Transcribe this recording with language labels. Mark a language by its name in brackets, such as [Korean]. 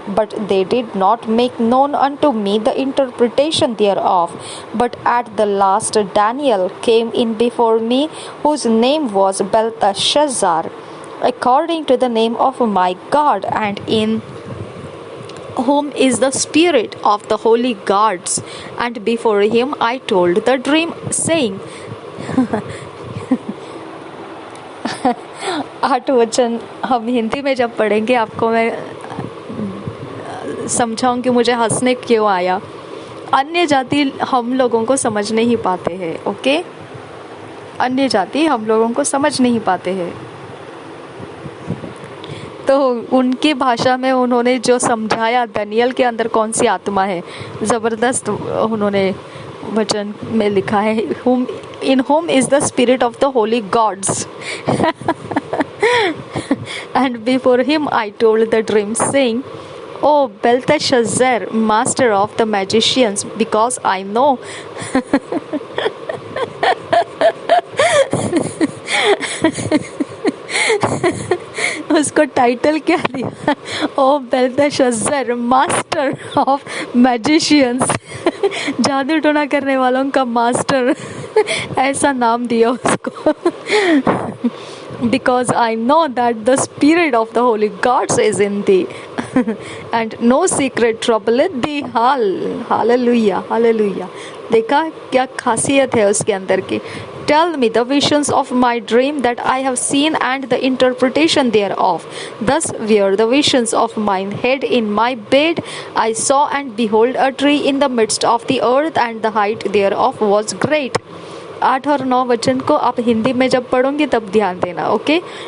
[English] But they did not make known unto me the interpretation thereof. But at the last Daniel came in before me, whose name was Belteshazzar, according to the name of my God, and in whom is the spirit of the holy gods. And before him I told the dream, saying, [Hindi] 8 वचन हम हिंदी में जब पढ़ेंगे आपको मैं समझाऊंगी मुझे हंसने क्यों आया। अन्य जाति हम लोगों को समझ नहीं पाते हैं, ओके? अन्य जाति हम लोगों को समझ नहीं पाते हैं, तो उनकी भाषा में उन्होंने जो समझाया दानियल के अंदर कौन सी आत्मा है, ज़बरदस्त उन्होंने वचन में लिखा है, [English] in whom is the spirit of the holy gods. And before him I told the dream, saying, O Belteshazzar, master of the magicians, because I know [Hindi] उसको टाइटल क्या दिया? ओ बेल्तेशज़र, [English] master of magicians, [Hindi] जादू टोना करने वालों का मास्टर, ऐसा नाम दिया उसको। [English] Because I know that the spirit of the holy gods is in thee, and no secret troubleth thee. Hallelujah, hallelujah. [Hindi] देखा क्या खासियत है उसके अंदर की। [English] Tell me the visions of my dream that I have seen and the interpretation thereof. Thus were the visions of mine head in my bed. I saw and behold a tree in the midst of the earth, and the height thereof was great. [Hindi] 8 और 9 वचन को आप हिंदी में जब पढ़ोगे तब ध्यान देना, ओके?